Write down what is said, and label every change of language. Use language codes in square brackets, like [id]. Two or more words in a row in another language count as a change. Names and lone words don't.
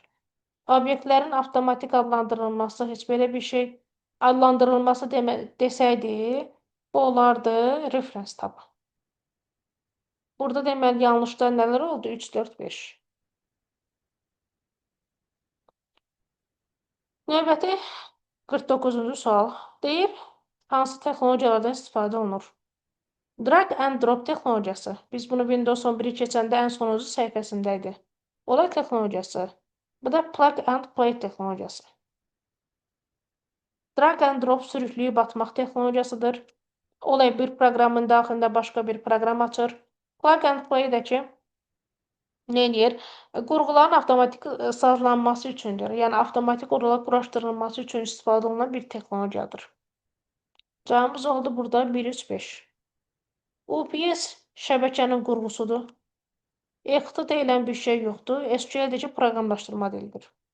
[az] Obyektlərin avtomatik adlandırılması heç belə bir şey adlandırılması desəydi, bu olardı reference tabı. Burada deməli yanlışlar nələr oldu? 3, 4, 5. Növbəti 49-cu sual. Deyir, hansı texnologiyalardan istifadə olunur? [en] Drag and drop texnologiyası. [az] Biz bunu Windows 11-i keçəndə ən sonuncu səhifəsində idi. Olay texnologiyası. Bu da [en] plug and play [az] texnologiyası. [en] Drag and drop [az] sürüklüyüb atmaq texnologiyasıdır. Olay bir proqramın daxilində başqa bir proqram açır. [en] Plug and play-dəki [az] nə edir? Qurğuların avtomatik sazlanması üçündür. Yəni, avtomatik olaraq quraşdırılması üçün istifadə olunan bir texnologiyadır. Cavabımız oldu burada 1, 3, 5. UPS şəbəkənin qurğusudur. EXT deyilən bir şey yoxdur. SQL-dəki proqramlaşdırma dilidir.